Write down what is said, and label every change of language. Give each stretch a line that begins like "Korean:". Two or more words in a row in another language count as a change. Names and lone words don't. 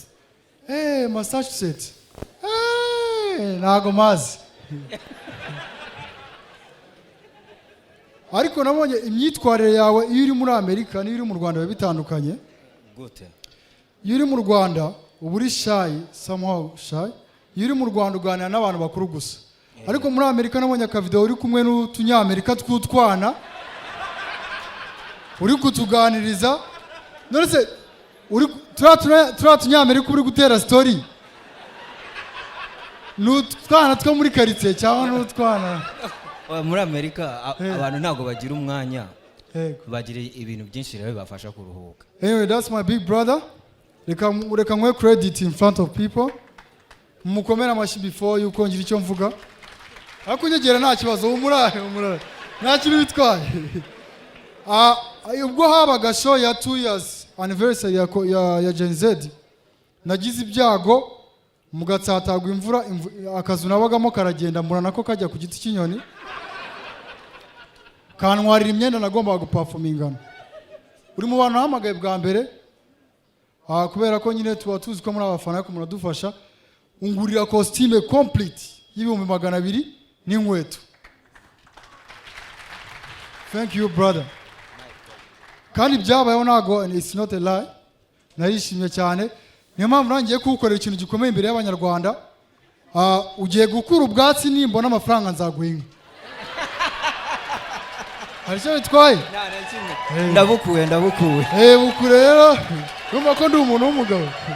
Kinyarwanda: Massachusetts. Nago mazi. Ariko nabonye imyitwarire yawe iyo uri muri Amerika n'iyo uri mu Rwanda bitandukanye. Gute? Iyo uri mu Rwanda uba uri shy,
English: somehow shy.
Kinyarwanda: Iyo uri mu Rwanda uganira n'abantu bakuru gusa. Ariko muri Amerika nabonye akavideo uri kumwe n'utunyamerika tw'utwana. Uri kutuganiriza. None se turatunyamerika uri gutera story. N'utwana two muri quartier cyangwa n'utwana. Muri Amerika abantu ntago bagira umwanya. Bagira ibintu byinshi rero bibafasha kuruhuka.
English: Anyway, that's my big brother.
Kinyarwanda: Reka nkwe
English: credit in front of people.
Kinyarwanda: Mukomera amashi before yuko ngira icyo mvuga. Ariko nyegera nta kibazo umurare. Nta kintu bitwaye. Ubwo habaga show ya
English: 2 years anniversary
Kinyarwanda: ya Gen Z. Nagize ibyago mu Gatsatagwa imvura akazu nabagamo karagenda mbona nako kajya ku giti cy'inyoni. Kantwarira imyenda nagombaga guperformingana. Uri mu bantu hamagaye bwa mbere. Kubera ko nyine tuba tuzi ko muri abafana ko muradufasha. Ungurira costume complete y'ibihumbi 200 n'inkweto.
English: Thank you brother.
Kinyarwanda: Kandi byabayeho nago,
English: it's not a lie.
Kinyarwanda: Narishimye cyane. Niyo mpamvu nangiye kugukorera ikintu gikomeye imbere y'Abanyarwanda. Ugiye gukura ubwatsi nimbona amafaranga nzaguha inka. Hari cyo bitwaye? Ndabukuye. Bukure rero. Urumva ko ndi umuntu w'umugabo.